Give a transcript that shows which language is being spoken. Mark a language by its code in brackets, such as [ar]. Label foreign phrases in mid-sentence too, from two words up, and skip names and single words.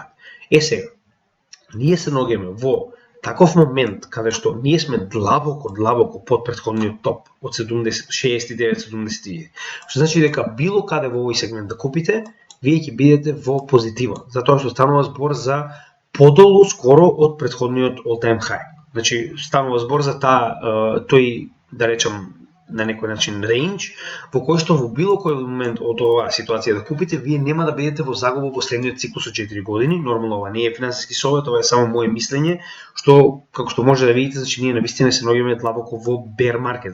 [mk] Сега, ние се наоѓаме во таков момент каде што ние сме длабоко под претходниот топ од 69-70. Што значи дека било каде во овој сегмент да купите, вие ќе бидете во позитива, затоа што станува збор за подолу скоро од претходниот [en] all-time high. [mk] Значи, станува збор за тој, да речам, на некој начин рейндж, во кој што во било кој момент од оваа ситуација да купите, вие нема да бидете во загуба во следниот циклус од 4 години. Нормално ова не е финансиски совет, ова е само моје мислење, што како што може да видите, значи ние навистина се наоѓаме длабоко во [en] bear market.